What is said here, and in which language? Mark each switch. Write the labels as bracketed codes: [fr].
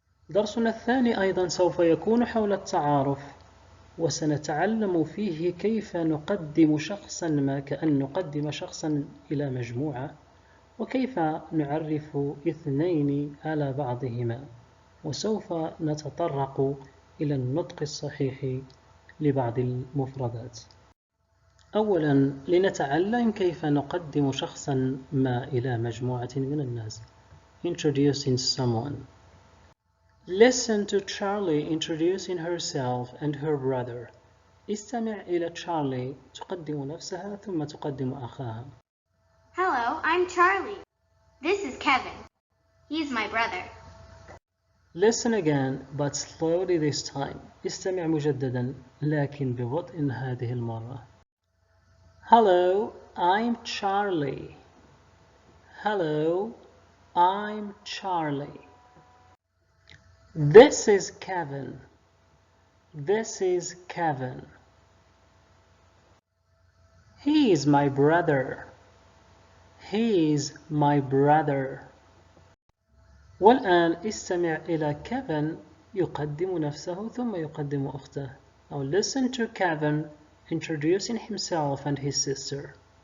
[ar] درسنا الثاني أيضا سوف يكون حول التعارف، وسنتعلم فيه كيف نقدم شخصا ما كأن نقدم شخصا إلى مجموعة، وكيف نعرف اثنين على بعضهما، وسوف نتطرق إلى النطق الصحيح لبعض المفردات. أولا لنتعلم كيف نقدم شخصا ما إلى مجموعة من الناس. [en] Introducing someone. Listen to Charlie introducing herself and her brother. [ar] استمع إلى تشارلي تقدم نفسها ثم تقدم أخاها. [en] Hello, I'm Charlie. This is Kevin. He's my brother. Listen again, but slowly this time. [ar] استمع مجددا لكن ببطء هذه المرة. [en] Hello, I'm Charlie. Hello, I'm Charlie. This is Kevin. This is Kevin. He is my brother. He is my brother. [ar] والآن استمع إلى كيفن يقدم نفسه ثم يقدم أخته. [en] Now listen to Kevin introducing himself and his sister.